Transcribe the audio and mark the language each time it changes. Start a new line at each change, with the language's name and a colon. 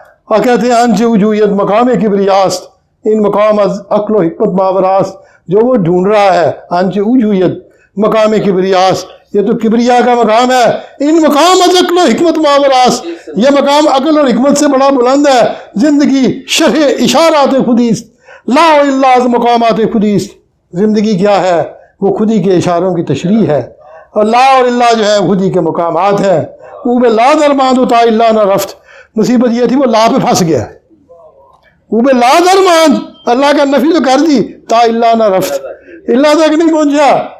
Urdu: اور کہتے ہیں
Persian: انچ وجوہیت مقام کبریاست ان مقام از عقل و حکمت ماوراست.
Urdu: جو وہ ڈھونڈ رہا ہے
Persian: انچ وجوہیت مقام کبریاست،
Urdu: یہ تو کبریا کا مقام ہے.
Persian: ان مقام از عقل و حکمت ماوراست،
Urdu: یہ مقام عقل اور حکمت سے بڑا بلند ہے.
Persian: زندگی شرح اشارات خودیست لا الا از مقامات خودیست.
Urdu: زندگی کیا ہے؟ وہ خودی کے اشاروں کی تشریح ہے. اور لا اور اللہ جو ہے خودی کے مقامات ہیں.
Persian: او بے لا درماند و تا اللہ نہ رفت.
Urdu: مصیبت یہ تھی وہ لا پہ پھنس گیا.
Persian: او بے لا درماند،
Urdu: اللہ کا نفی تو کر دی،
Persian: تا اللہ نہ رفت،
Urdu: اللہ تک نہیں پہنچا.